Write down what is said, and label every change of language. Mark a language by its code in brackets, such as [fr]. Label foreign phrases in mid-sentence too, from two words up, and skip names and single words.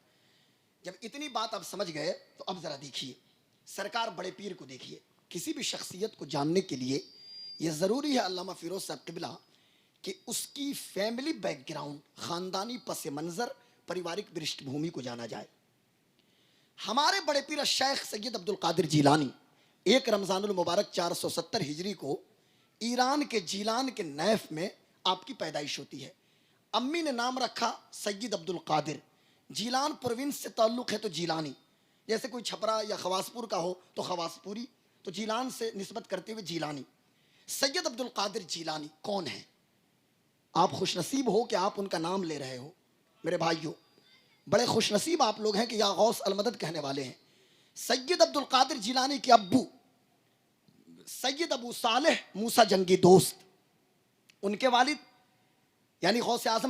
[hi] जब इतनी बात आप समझ गए तो अब जरा देखिए सरकार बड़े पीर को देखिए। किसी भी शख्सियत को जानने के लिए यह ज़रूरी है अल्लामा फिरोज साहब क़िबला कि उसकी [en] family background, [hi] ख़ानदानी पस मंज़र, पारिवारिक पृष्ठभूमि को जाना जाए। हमारे बड़े पीर शेख सैयद अब्दुल कादिर जीलानी 1 रमज़ानुल मुबारक 470 हिजरी को ईरान के जीलान के नैफ में आपकी पैदाइश होती है। अम्मी ने नाम रखा सैयद अब्दुल कादिर, जीलान प्रोविंस से ताल्लुक़ है तो जीलानी, जैसे कोई छपरा या खवासपुर का हो तो खवासपुरी, तो जीलान से निस्बत करते हुए जीलानी। सैयद अब्दुल कादिर जीलानी कौन है? आप खुशनसीब हो कि आप उनका नाम ले रहे हो। मेरे भाइयों, बड़े खुशनसीब आप लोग हैं कि [ar] يا غوث المدد [hi] कहने वाले हैं। सैयद अब्दुल कादिर जीलानी के अब्बू सैयद अबू सालेह मूसा जंगी दोस्त, उनके वालिद यानी गौस आजम